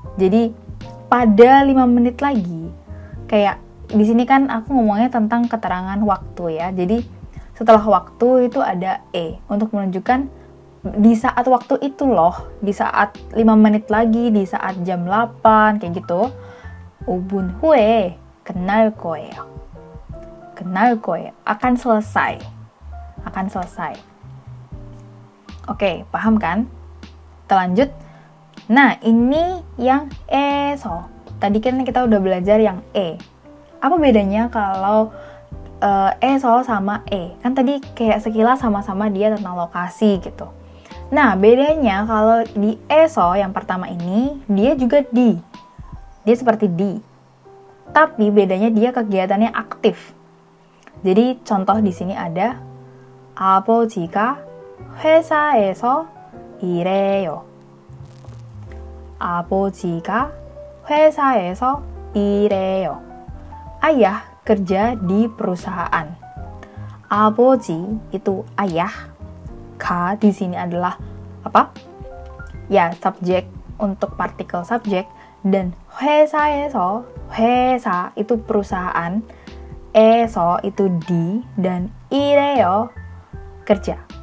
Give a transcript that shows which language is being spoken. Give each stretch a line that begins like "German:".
Indonesian: Jadi pada 5 menit lagi. Kayak di sini kan aku ngomongnya tentang keterangan waktu ya. Jadi setelah waktu itu ada untuk menunjukkan di saat waktu itu loh, di saat 5 menit lagi, di saat jam 8 kayak gitu.
Korean: 5분 후에 끝날 거예요. 끝날 거예요.
Indonesian: Akan selesai. akan selesai. Oke, paham kan? Kita lanjut. Nah, ini yang eso. Tadi kan kita udah belajar yang e. Apa bedanya kalau eso sama e? Kan tadi kayak sekilas sama-sama dia tentang lokasi gitu. Nah, bedanya kalau di eso yang pertama ini, dia juga di. Dia seperti di. Tapi bedanya dia kegiatannya aktif. Jadi contoh di sini ada
Korean: 아버지가 회사에서 일해요. 아버지가 회사에서 일해요.
Indonesian: Ayah kerja di perusahaan. 아버지 itu ayah. Ka di sini adalah apa? Ya, subjek untuk partikel subjek. Dan 회사에서, 회사 itu perusahaan. 에서 itu di. Dan 일해요 kerja.